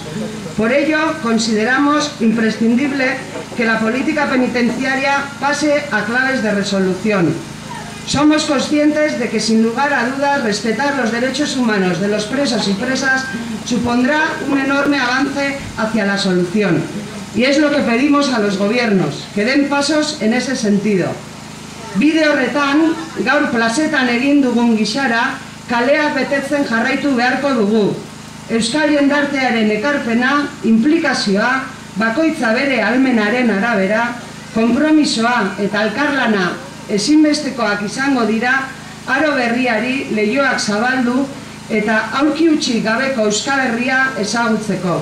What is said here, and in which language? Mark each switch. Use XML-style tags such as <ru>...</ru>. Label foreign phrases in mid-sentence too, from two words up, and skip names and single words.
<es>Por ello, consideramos imprescindible que la política penitenciaria pase a claves de resolución. Somos conscientes de que, sin lugar a dudas, respetar los derechos humanos de los presos y presas supondrá un enorme avance hacia la solución. Y es lo que pedimos a los gobiernos, que den pasos en ese sentido.</es> <eu>Bide horretan, gaur plazetan egin dugun gisara, kaleak betetzen jarraitu beharko dugu. Euskal jendartearen ekarpena, implikazioa, bakoitza bere ahalmenaren arabera, konpromisoa eta elkarlana ezinbestekoak izango dira aro berriari leihoak zabaldu eta aurki utzi gabeko Euskal Herria ezagutzeko.</eu>